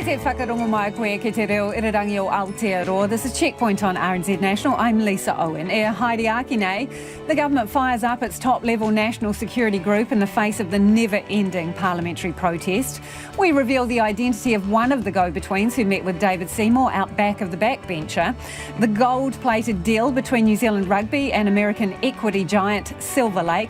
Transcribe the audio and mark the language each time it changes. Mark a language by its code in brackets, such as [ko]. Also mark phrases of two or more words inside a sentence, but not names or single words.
[mi] whakarongo mai koe ki te reo irirangi o Aotearoa. [en] This is Checkpoint on RNZ National. I'm Lisa Owen. [mi] Haere aki nei. [en] The government fires up its top-level national security group in the face of the never-ending parliamentary protest. We reveal the identity of one of the go-betweens who met with David Seymour out back of the backbencher. The gold-plated deal between New Zealand Rugby and American equity giant Silver Lake.